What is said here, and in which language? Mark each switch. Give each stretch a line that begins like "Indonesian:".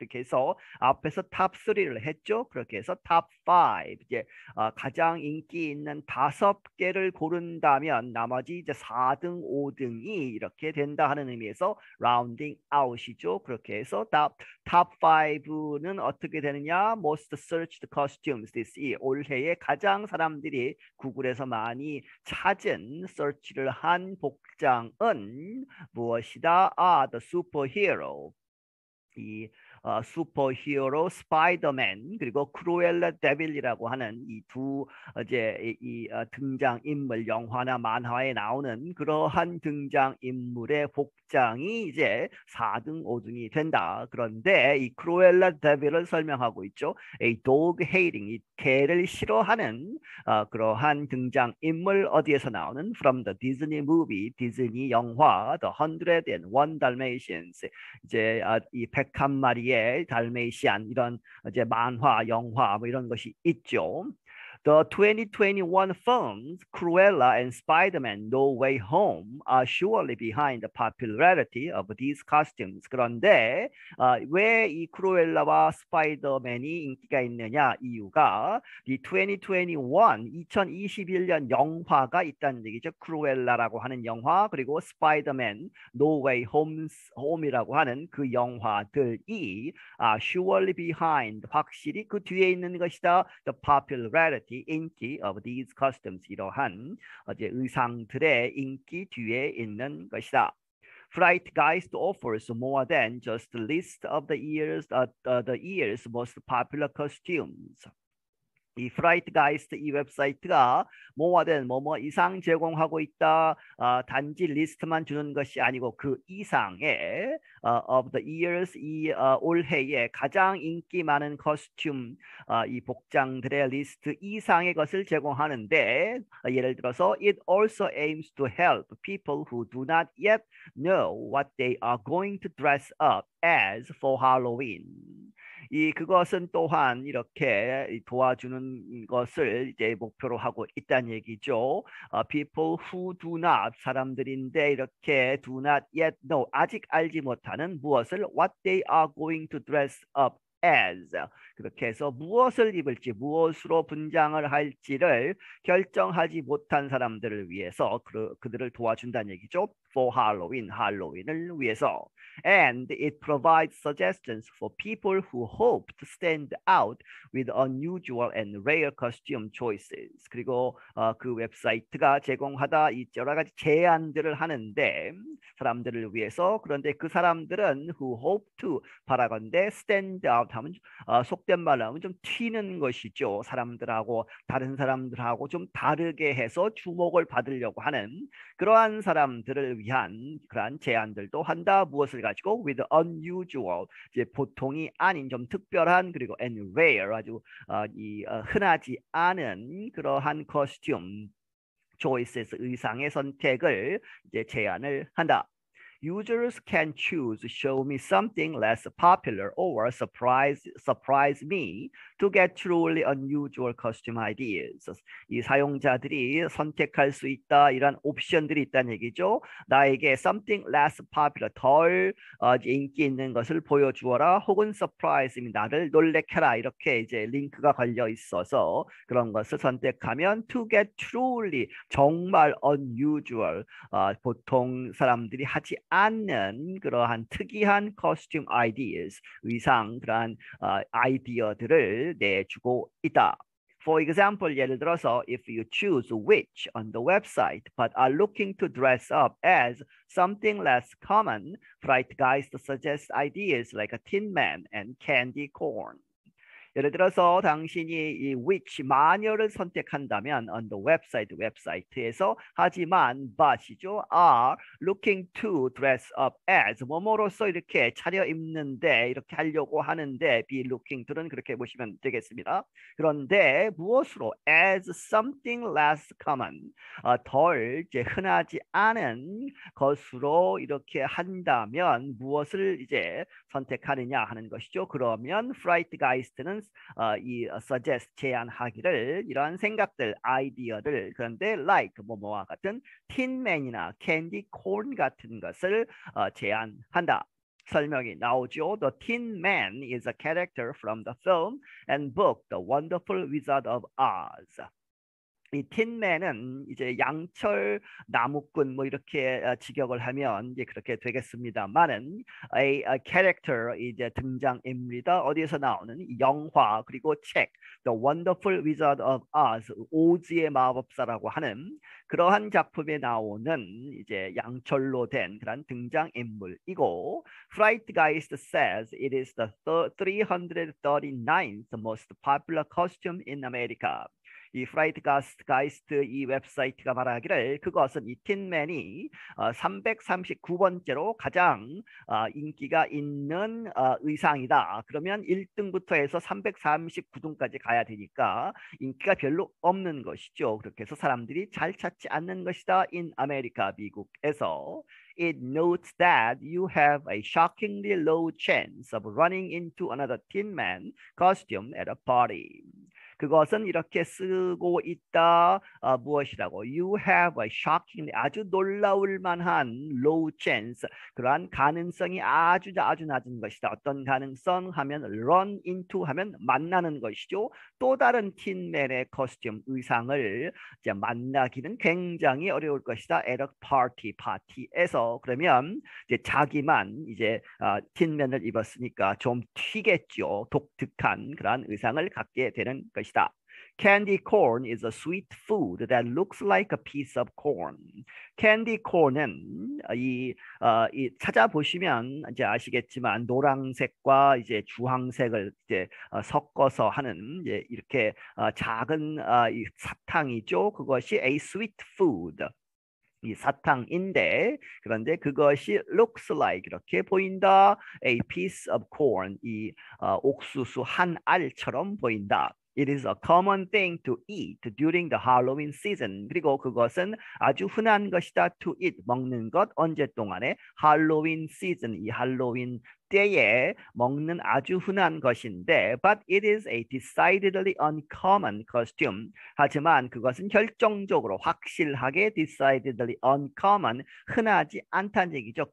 Korean: 그렇게 해서 앞에서 탑 3를 했죠. 그렇게 해서 탑 5 이제 가장 인기 있는 5개를 고른다면 나머지 이제 4등, 5등이 이렇게 된다 하는 의미에서 라운딩 아웃이죠. 그렇게 해서 탑 5는 어떻게 되느냐?
English: Most searched costumes this year.
Korean: 올해에 가장 사람들이 구글에서 많이 찾은 서치를 한 복장은 무엇이다?
English: The superhero.
Korean: 이 슈퍼히어로 스파이더맨 그리고 크루엘라 데빌이라고 하는 이 두 이제 등장 인물 영화나 만화에 나오는 그러한 등장 인물의 복장이 이제 4등, 5등이 된다. 그런데 이 크루엘라 데빌을 설명하고 있죠.
English: A dog hating
Korean: 이 개를 싫어하는 그러한 등장 인물 어디에서 나오는
English: from the Disney movie
Korean: 디즈니 영화 The 101 Dalmatians 이제 이 101마리의 달메이시안 이런 이제 만화, 영화 뭐 이런 것이 있죠.
English: The 2021 films Cruella and Spider-Man No Way Home are surely behind the popularity of these costumes.
Korean: 그런데 왜 이 크루엘라와 스파이더맨이 인기가 있느냐 이유가 이 2021, 2021년 영화가 있다는 얘기죠. 크루엘라라고 하는 영화 그리고 스파이더맨 No Way Home이라고 하는 그 영화들이
English: surely behind
Korean: 확실히 그 뒤에 있는 것이다.
English: The popularity
Korean: 인기
English: of these costumes
Korean: 이러한 이제 의상들의 인기 뒤에 있는 것이다.
English: Frightgeist offers more than just a list of the year's most popular costumes.
Korean: 이 프라이트가이스트 이 웹사이트가 뭐든 뭐뭐 이상 제공하고 있다. 단지 리스트만 주는 것이 아니고 그 이상의
English: of the years
Korean: 이 올해의 가장 인기 많은 코스튬 이 복장들의 리스트 이상의 것을 제공하는데 예를 들어서
English: it also aims to help people who do not yet know what they are going to dress up as for Halloween.
Korean: 그것은 또한 이렇게 도와주는 것을 이제 목표로 하고 있다는 얘기죠.
English: People who do not
Korean: 사람들인데 이렇게
English: do not yet know
Korean: 아직 알지 못하는 무엇을
English: what they are going to dress up as
Korean: 그렇게 해서 무엇을 입을지 무엇으로 분장을 할지를 결정하지 못한 사람들을 위해서 그들을 도와준다는 얘기죠.
English: For Halloween,
Korean: 할로윈을 위해서.
English: And it provides suggestions for people who hope to stand out with unusual and rare costume choices.
Korean: 그리고 그 웹사이트가 제공하다 이 여러 가지 제안들을 하는데 사람들을 위해서 그런데 그 사람들은
English: who hope to
Korean: 바라건대
English: stand out
Korean: 하면 속된 말로 하면 좀 튀는 것이죠. 사람들하고 다른 사람들하고 좀 다르게 해서 주목을 받으려고 하는 그러한 사람들을 위한 그러한 제안들도 한다. 무엇을 가지고
English: with unusual
Korean: 이제 보통이 아닌 좀 특별한 그리고
English: and rare
Korean: 아주 흔하지 않은 그러한 코스튬 choices 의상의 선택을 이제 제안을 한다.
English: Users can choose show me something less popular or surprise me to get truly unusual costume ideas.
Korean: 이 사용자들이 선택할 수 있다 이런 옵션들이 있다는 얘기죠. 나에게
English: something less popular
Korean: 덜 인기 있는 것을 보여주어라 혹은
English: surprise me
Korean: 나를 놀래켜라 이렇게 이제 링크가 걸려 있어서 그런 것을 선택하면
English: to get truly
Korean: 정말 unusual 보통 사람들이 하지 않는 그러한 특이한
English: costume ideas,
Korean: 의상 그러한 아이디어들을 내주고 있다.
English: For example,
Korean: 예를 들어서
English: if you choose which on the website but are looking to dress up as something less common, Frightgeist suggests ideas like a Tin Man and candy corn.
Korean: 예를 들어서 당신이 이 which 마녀를 선택한다면
English: on the website
Korean: 웹사이트에서 하지만 but이죠
English: are looking to dress up as
Korean: 뭐뭐로서 이렇게 차려입는데 이렇게 하려고 하는데
English: be looking to
Korean: 는 그렇게 보시면 되겠습니다. 그런데 무엇으로
English: as something less common
Korean: 덜 이제 흔하지 않은 것으로 이렇게 한다면 무엇을 이제 선택하느냐 하는 것이죠. 그러면 Frightgeist는 이 suggest 제안하기를 이러한 생각들, 아이디어들 그런데 like 뭐뭐와 같은 틴맨이나 캔디 콘 같은 것을 제안한다. 설명이 나오죠.
English: The Tin Man is a character from the film and book The Wonderful Wizard of Oz.
Korean: 이 틴맨은 이제 양철 나무꾼 뭐 이렇게 직역을 하면 이제 그렇게 되겠습니다만은
English: a character
Korean: 이제 등장인물이다. 어디에서 나오는 영화 그리고 책 The Wonderful Wizard of Oz 오즈의 마법사라고 하는 그러한 작품에 나오는 이제 양철로 된 그런 등장인물이고
English: Frightgeist says it is the 339th most popular costume in America.
Korean: 이 프라이트가이스트 이 웹사이트가 말하기를 그것은 이 틴맨이 339번째로 가장 인기가 있는 의상이다. 그러면 1등부터 해서 339등까지 가야 되니까 인기가 별로 없는 것이죠. 그렇게 해서 사람들이 잘 찾지 않는 것이다.
English: In America,
Korean: 미국에서.
English: it notes that you have a shockingly low chance of running into another Tin Man costume at a party.
Korean: 그것은 이렇게 쓰고 있다. 무엇이라고?
English: You have a shocking,
Korean: 아주 놀라울 만한
English: low chance.
Korean: 그러한 가능성이 아주 낮은 것이다. 어떤 가능성 하면 run into 하면 만나는 것이죠. 또 다른 틴맨의 코스튬 의상을 이제 만나기는 굉장히 어려울 것이다.
English: at a party,
Korean: 파티에서. 그러면 이제 자기만 이제 틴맨을 입었으니까 좀 튀겠죠. 독특한 그러한 의상을 갖게 되는 것이다.
English: Candy corn is a sweet food that looks like a piece of corn.
Korean: Candy corn은 이 찾아보시면 이제 아시겠지만 노란색과 이제 주황색을 이제 섞어서 하는 이제 이렇게 작은 이 사탕이죠. 그것이
English: a sweet food.
Korean: 이 사탕인데 그런데 그것이
English: looks like
Korean: 이렇게 보인다.
English: A piece of corn
Korean: 이 옥수수 한 알처럼 보인다.
English: It is a common thing to eat during the Halloween season.
Korean: 그리고 그것은 아주 흔한 것이다.
English: To eat
Korean: 먹는 것 언제 동안에 할로윈 시즌 이 할로윈 때에 먹는 아주 흔한 것인데
English: but it is a decidedly uncommon costume.
Korean: 하지만 그것은 결정적으로 확실하게
English: decidedly uncommon
Korean: 흔하지 않다는 얘기죠.